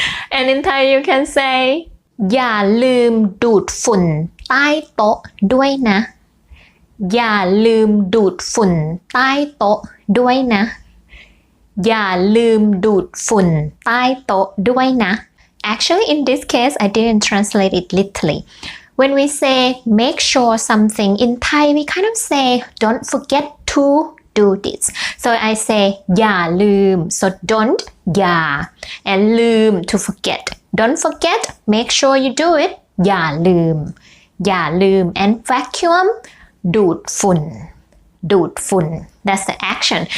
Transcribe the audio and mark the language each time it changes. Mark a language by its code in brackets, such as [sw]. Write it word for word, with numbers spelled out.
[en] And in Thai you can say [th] อย่าลืมดูดฝุ่นใต้โต๊ะด้วยนะ [en] อย่าลืมดูดฝุ่นใต้โต๊ะด้วยนะ อย่าลืมดูดฝุ่นใต้โต๊ะด้วยนะ Actually, in this case, I didn't translate it literally. When we say make sure something in Thai, we kind of say don't forget to do this. So I say [th] อย่าลืม [en] so don't [th] อย่า [en] and [th] ลืม [en] to forget. Don't forget, make sure you do it. [th] อย่าลืม อย่าลืม [en] and vacuum [th] ดูดฝุ่น ดูดฝุ่น [en] That's the action.